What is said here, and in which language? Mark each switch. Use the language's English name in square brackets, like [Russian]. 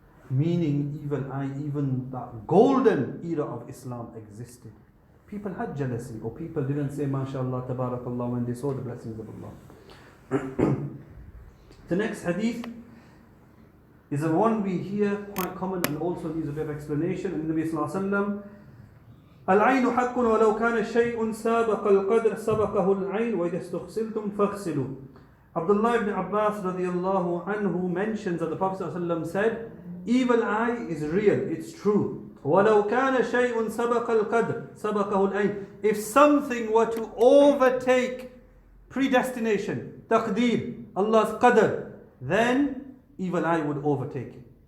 [English] Meaning evil eye, even that golden era of Islam existed. People had jealousy, or people didn't say MashaAllah, Tabarakallah when they saw the blessings of Allah. The next hadith is the one we hear quite common and also needs a bit of explanation. [Arabic] In the Nabi Sallallahu Alaihi Wasallam, العين حق ولو كان شيء سابق القدر سبقه العين وإذا استغسلتم فاغسلوا. [English] Abdullah ibn Abbas radiallahu anhu mentions that the Prophet ﷺ said, evil eye is real, it's true. [Arabic] وَلَوْ كَانَ شَيْءٌ سَبَقَ الْقَدْرِ سَبَقَهُ الْعَيْنِ. [English] If something were to overtake predestination, taqdeer, Allah's qadr, then evil eye would overtake it.